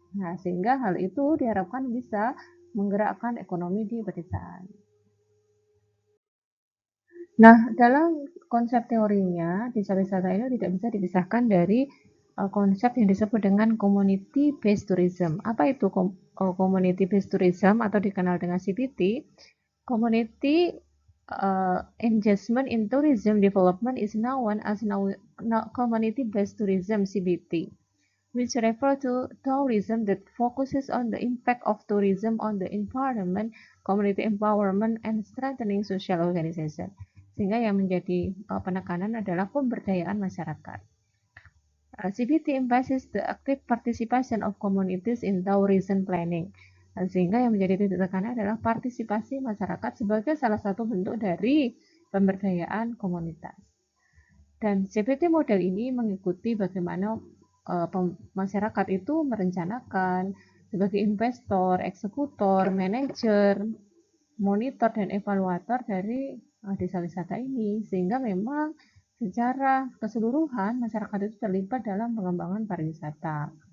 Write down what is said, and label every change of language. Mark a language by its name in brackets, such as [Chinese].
[Indonesian] Nah, sehingga hal itu diharapkan bisa menggerakkan ekonomi di pedesaan. Nah, dalam konsep teorinya, desa wisata ini tidak bisa dipisahkan dari konsep yang disebut dengan community based tourism. Apa itu community based tourism atau dikenal dengan CBT? [English] Community engagement in tourism development is known as community based tourism (CBT), which refer to tourism that focuses on the impact of tourism on the environment, community empowerment, and strengthening social organization. [Indonesian] Sehingga yang menjadi penekanan adalah pemberdayaan masyarakat. [English] CBT emphasizes the active participation of communities in tourism planning. [Indonesian] Sehingga yang menjadi titik tekannya adalah partisipasi masyarakat sebagai salah satu bentuk dari pemberdayaan komunitas. Dan CPT model ini mengikuti bagaimana masyarakat itu merencanakan sebagai investor, eksekutor, manajer, monitor, dan evaluator dari desa wisata ini, sehingga memang secara keseluruhan masyarakat itu terlibat dalam pengembangan pariwisata.